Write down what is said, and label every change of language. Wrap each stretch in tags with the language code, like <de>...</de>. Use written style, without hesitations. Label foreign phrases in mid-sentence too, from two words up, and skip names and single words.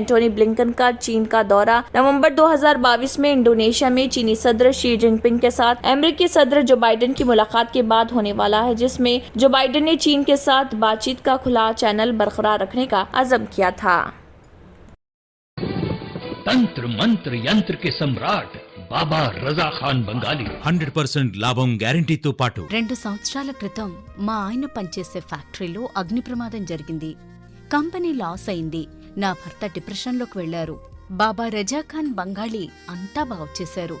<ur>اینٹونی بلنکن کا چین کا دورہ نومبر 2022 میں انڈونیشیا میں چینی صدر شی جن پنگ کے ساتھ امریکی صدر جو بائیڈن کی ملاقات کے بعد ہونے والا ہے، جس میں جو بائیڈن نے چین کے ساتھ بات چیت کا کھلا چینل برقرار رکھنے کا عزم کیا تھا۔ تنتر منتر ینتر کے سمراٹ బాబా రజా ఖాన్ బంగాలి</ur> <te>100% లాభం గ్యారంటీతో పాటు 2 సంవత్సరాల క్రితం మా ఆయన పనిచేసే ఫ్యాక్టరీలో అగ్ని ప్రమాదం జరిగింది.</te> <en>company loss</en> <te>అయింది. నా భర్త డిప్రెషన్లోకి వెళ్లారు. బాబా రజాఖాన్ బంగాళీ అంతా బాగు చేశారు.</te>